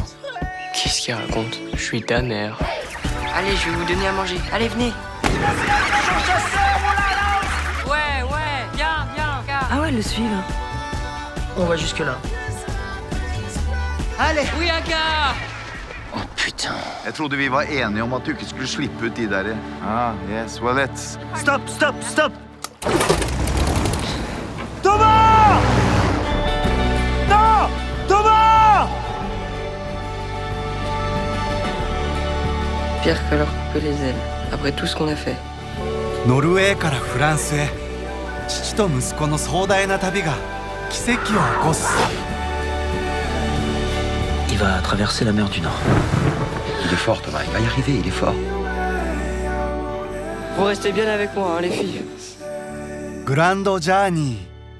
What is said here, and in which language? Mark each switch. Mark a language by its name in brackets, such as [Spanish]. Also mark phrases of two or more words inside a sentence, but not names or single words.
[French] Qu'est-ce qu'il raconte? Je suis ta mère. Allez, je vais vous donner à manger. Allez, venez. Ouais, viens. Ah ouais, le suivre. On va jusque là. Allez! Oui, Aka! Oh putain. [Norwegian] Jeg trodde vi var enige om at du ikke skulle slippe ut de der. [English] Ah, yes, well, let's... Stop! Thomas! [French] Non! Thomas! Pire que leur couper les ailes, après tout ce qu'on a fait. [Japanese] ノルウェーからフランスへ父と息子の壮大な旅が奇跡を起こす [French] Il va traverser la mer du Nord. Il est fort, Thomas, il va y arriver, il est fort. Vous restez bien avec moi, hein, les filles. [Japanese] グランドジャーニー